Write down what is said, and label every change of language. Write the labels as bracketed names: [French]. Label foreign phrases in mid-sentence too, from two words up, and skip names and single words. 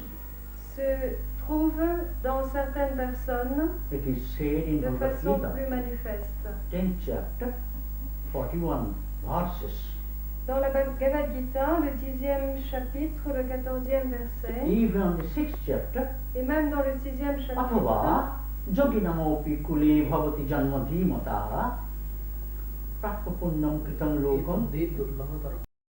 [French] se trouve dans certaines personnes [English] It is said in [French] de Bhagavad façon Gita, plus manifeste. [English] 10th chapter, 41 verses. [French] Dans la Bhagavad Gita, le 10e chapitre, le 14e verset, [English] Even the 6th chapter, [French] et même dans le 6e chapitre, [Sanskrit] अथवा जोगिनमोऽपि कुले भवति जन्म धीमतः प्राप्तपुण्यं कृतं लोकं